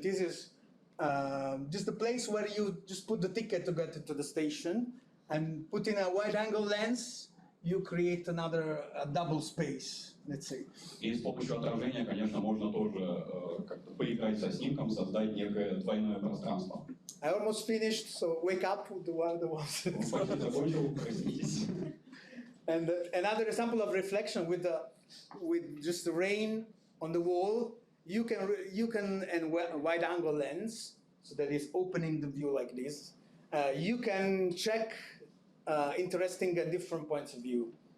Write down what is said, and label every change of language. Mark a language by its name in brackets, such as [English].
[English] This is just the place where you just put the ticket to get into the station, and putting a wide-angle lens, you create another double space, let's say. [Russian] И с помощью отражения, конечно, можно тоже как-то поиграть со снимком, создать некое двойное пространство. [English] I almost finished, so wake up, do other ones. [Russian] Почти закончил, проснитесь. [English] And another example of reflection with just the rain on the wall, you can and wide-angle lens, so that is opening the view like this. You can check interesting and different points of view.